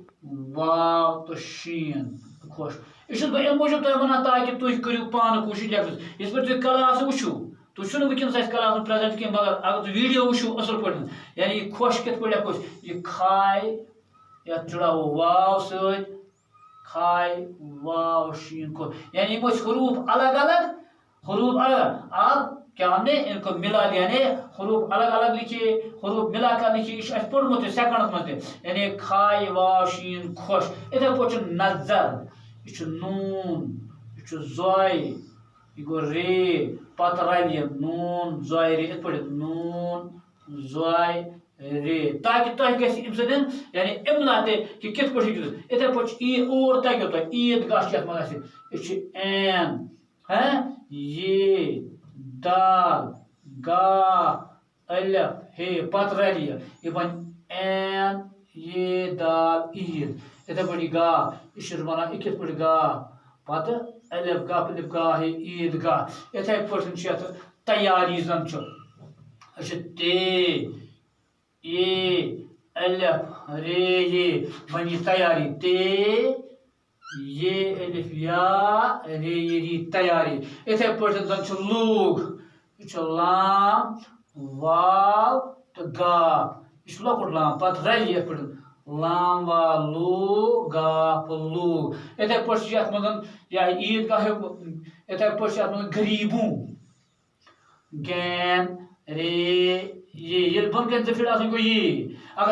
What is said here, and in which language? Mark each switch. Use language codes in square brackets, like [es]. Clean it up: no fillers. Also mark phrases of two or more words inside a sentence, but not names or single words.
[ks] واو تہٕ شیٖن خۄش یہِ چھُس بہٕ اَمہِ موٗجوٗب تۄہہِ وَنان تاکہِ تُہۍ کٔرِو پانہٕ کوٗشِش لیکھنَس یِتھ پٲٹھۍ تُہۍ کلاس وٕچھِو تُہۍ چھُو نہٕ وٕنکیٚنس اَسہِ کلاسس پریزنٹ کینٛہہ مگر اگر تُہۍ ویٖڈیو وٕچھِو اَصٕل پٲٹھۍ یعنی یہِ خۄش کِتھ پٲٹھۍ لیکھو أسۍ یہِ کھاے یَتھ جُڑاوو واو سۭتۍ کھاے واو شیٖن خۄش یعنی یِم ٲسۍ حروٗف الگ الگ حروٗف [ur] الگ اب کیا ہم نے ان کو ملا دیا یعنی حروف الگ الگ لکھیے حروف ملا کر لکھیے [ks] یہ اَسہِ پوٚرمُت تہِ سیکنڈس منٛز تہِ یعنی کھاے واو شیٖن خۄش یِتھَے پٲٹھۍ چھُ نظر یہِ چھُ نوٗن یہِ چھُ زۄے یہِ گوٚو رے پتہٕ رلہِ نوٗن زۄے رے یِتھ پٲٹھۍ نوٗن زۄے رے تاکہِ تۄہہِ گژھِ اَمہِ سۭتۍ یعنی اِملا تہِ کہِ کِتھ پٲٹھۍ ہیٚکِو تُہۍ یِتھَے پٲٹھۍ چھُ اور تَگیو تۄہہِ عیٖد گاہ چھُ یَتھ منٛز اَسہِ یہِ چھُ این [ur] یہ دال گا الف ہے [ks] پتہٕ رلہِ یہِ بنہِ این یہ دال عیٖد یِتھَے پٲٹھۍ یہِ گاہ یہِ چھُ وَنان یہِ کِتھ پٲٹھۍ گاہ پتہٕ الف گاہ گاہ ہے عیٖد گاہ یِتھَے پٲٹھۍ چھُ یَتھ تیاری زن چھُ یہِ چھُ تے اے الف رے یہ بنہِ یہِ تیاری تے یہ الف یا رے یہ ری تیاری یِتھَے پٲٹھۍ زن چھُ لوٗگ یہِ چھُ لام واو تہٕ گاف یہِ چھُ لۄکُٹ لام پتہٕ رلہِ یِتھ پٲٹھۍ لام وا لوٗ گاف لوٗگ یِتھَے پٲٹھۍ چھُ یَتھ منٛز یا عیٖد گاہ یِتھَے پٲٹھۍ چھُ یَتھ منٛز غریٖبوٗ گین رے یہ ییٚلہِ بۄن کَنہِ 2 پھِرِ آسان گوٚو یے اگر